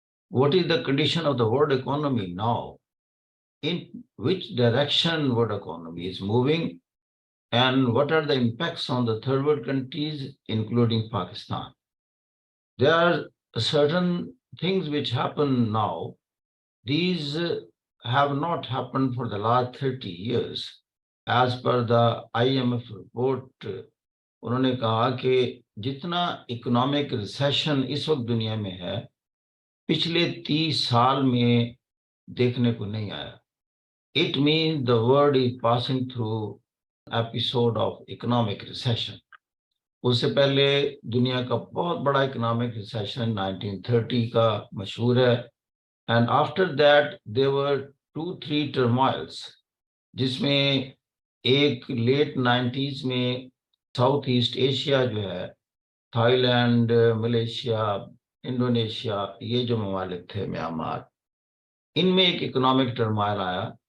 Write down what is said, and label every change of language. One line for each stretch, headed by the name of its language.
English: What is the condition of the world economy now? In which direction world economy is moving? And what are the impacts on the third world countries, including Pakistan? There are certain things which happen now. These have not happened for the last 30 years. As per the IMF report,
Urdu: انہوں نے کہا کہ جتنا economic recession اس وقت دنیا میں ہے پچھلے 30 سال میں دیکھنے کو نہیں آیا.
English: It means the world is passing through episode of economic recession.
Urdu: اس سے پہلے دنیا کا بہت بڑا اکنامک ریسیشن 1930 کا مشہور ہے.
English: and after that there were 2-3 turmoils,
Urdu: جس میں ایک لیٹ 90s میں ساؤتھ ایسٹ ایشیا جو ہے، تھائی لینڈ، ملیشیا، انڈونیشیا، یہ جو ممالک تھے، میانمار، ان میں ایک اکنامک ٹرمائل آیا.